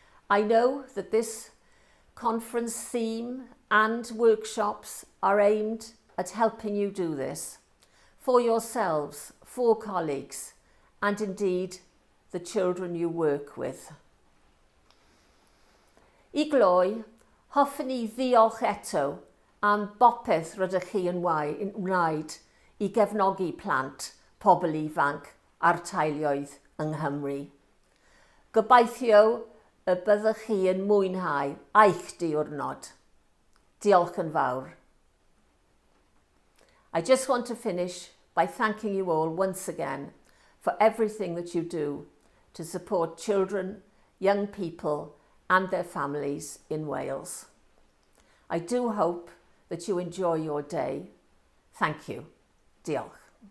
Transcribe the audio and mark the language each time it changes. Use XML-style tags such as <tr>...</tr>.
<en>I know that this conference theme and workshops are aimed at helping you do this for yourselves, for colleagues, and indeed the children you work with.</en> <cy>I gloi, hoffwn ni ddiolch eto am bopeth rydych chi yn wneud I gefnogi plant, pobl ifanc a'r teuluoedd yng Nghymru. Gobeithio y byddwch chi yn mwynhau eich diwrnod. Diolch yn fawr.</cy> <en>I just want to finish by thanking you all once again for everything that you do to support children, young people and their families in Wales. I do hope that you enjoy your day. Thank you. Diolch.</en>